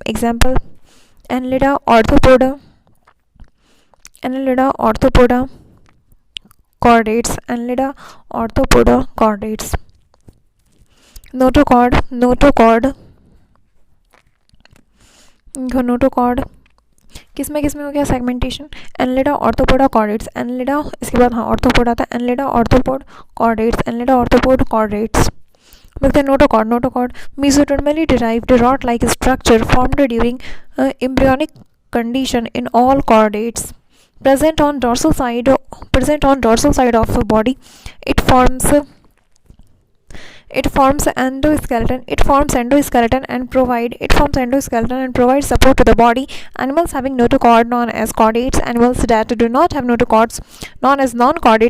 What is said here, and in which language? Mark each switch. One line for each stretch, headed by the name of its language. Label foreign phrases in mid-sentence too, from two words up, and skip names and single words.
English: Example Annelida, Arthropoda, Chordates, Annelida, Arthropoda, Chordates.
Hindi: नोटोकॉर्ड किस में हो गया सेगमेंटेशन, एनालिडा, ऑर्थोपोडा, कॉर्डेट्स, एनालिडा, इसके बाद हाँ ऑर्थोपोड आता है, एनालिडा, ऑर्थोपोड, कॉर्डेट्स, एनालिडा, ऑर्थोपोड, कॉर्डेट्स। देखते हैं
English: notochord mesodermally derived rod like structure formed during embryonic condition in all chordates, present on dorsal side of the body. It forms endoskeleton and provides support to the body. Animals having notochord known as chordates, animals that do not have notochords known as non-chordates.